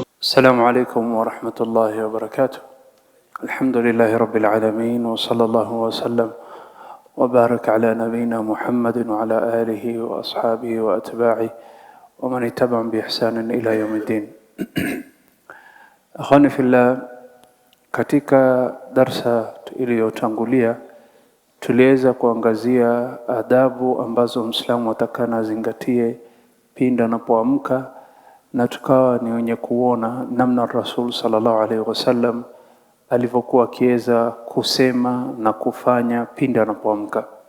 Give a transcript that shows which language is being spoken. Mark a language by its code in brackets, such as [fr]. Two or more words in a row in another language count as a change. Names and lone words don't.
[ar] السلام عليكم ورحمة الله وبركاته. الحمد لله رب العالمين، وصلى الله وسلم وبارك على نبينا محمد وعلى آله وأصحابه وأتباعه ومن اتبعهم بإحسان إلى يوم الدين. إخواني في الله, [sw] katika darsa iliyotangulia tuliweza kuangazia adabu ambazo Muislamu atakana azingatie pindi anapoamka, na tukawa ni wenye kuona namna Rasul [ar] صلى الله عليه وسلم [sw] alivyokuwa akiweza kusema na kufanya pindi anapoamka.